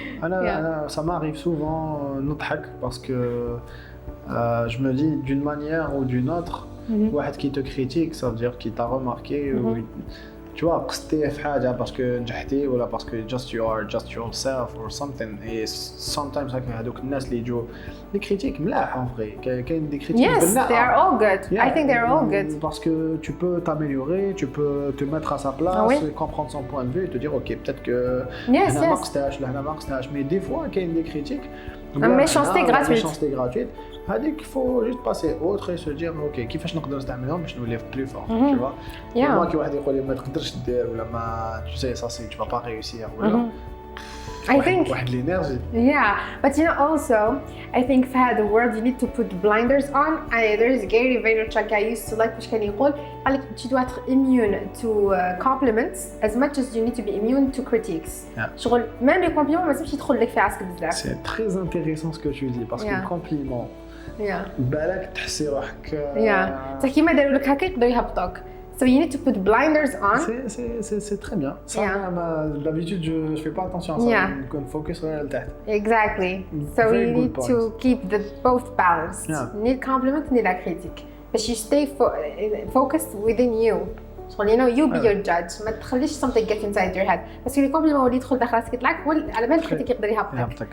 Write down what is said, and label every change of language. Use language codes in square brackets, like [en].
[fr] أنا ça m'arrive souvent نضحك parce que je me dis d'une manière ou d'une autre واحد qui te critique ça veut dire qu'il t'a remarqué tu vois [ar] قصتي في حاجه باسكو نجحتي ولا باسكو [en] just you are just yourself or something. [ar] Et sometimes هذوك الناس اللي يجوا لي كريتيك ملاح [fr] en vrai [ar] كاين دي كريتيك [en] بناء. Yes, they are all good. I think they're all good. [fr] Parce que tu peux t'améliorer, tu peux te mettre à sa place, comprendre son point de vue et te dire ok peut-être que [ar] هنا ما قصتهاش لا هنا ما قصتهاش. [fr] Mais des fois كاين des critiques méchanceté gratuite. هذيك faut juste passer autre et se dire ok [ar] كيفاش نقدر نستعملهم باش نولي [fr] plus fort. Tu vois. [ar] moi كي واحد يقول لي ما تقدرش دير ولا ما [fr] tu sais ça c'est tu vas pas réussir [ar] ولا [en] I think [fr] واحد l'énergie. [en] yeah, but you know also I think [ar] في هذا [en] the world you need to put blinders on. There's Gary Vaynerchuk I used to like [ar] باش كان يقول قال لك [fr] tu dois être [en] immune to compliments as much as you need to be immune to critiques. [ar] شغل [fr] même les compliments [ar] ما تمشي تدخل لك في عسك بزاف. [fr] C'est très intéressant ce que tu dis parce que le compliment [ar] بالك تحسي روحك حتى كيما داروا لك هكا يقدروا يهبطوك. [en] So you need to put blinders on. [fr] C'est très bien. Ça, d'habitude, je fais pas attention à ça. On focus sur le tête. [en] Exactly. So you need to keep both balanced. [fr] Ni le compliment ni la critique. [en] But you stay focused within you. So you know, you be your judge. [ar] ما تخليش [en] something get inside your head. [fr] parce que les compliments [ar] اللي يدخل داخل راسك يطلعك على بالك الكريتيك يقدر يهبطك.